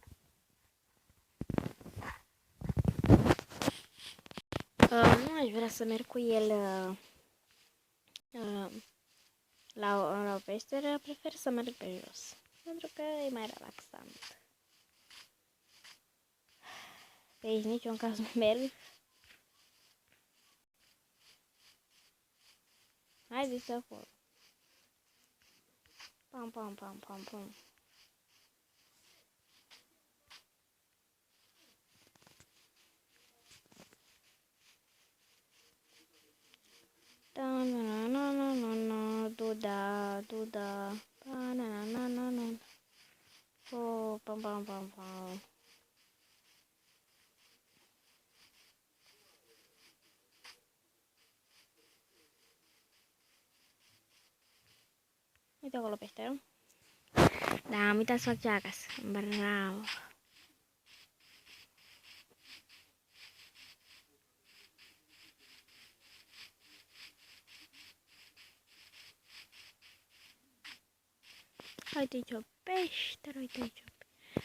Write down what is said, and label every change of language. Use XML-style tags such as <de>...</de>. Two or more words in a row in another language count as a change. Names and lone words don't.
<ro>Nu aș vrea să merg cu el la o peșteră, prefer să merg pe jos, pentru că e mai relaxant. Pe aici niciun caz nu merg. Haideți acolo. Pam, pam, pam, pam, pam. Da, na, na, na, na, na, duda, duda, pa, na, na, na, na. Oh, pam, pam, pam, pam. Uite acolo peșteră. Da, am uitat să fac ceva acasă. Bravo. Uite aici o peșteră, uite aici o peșteră.</ro>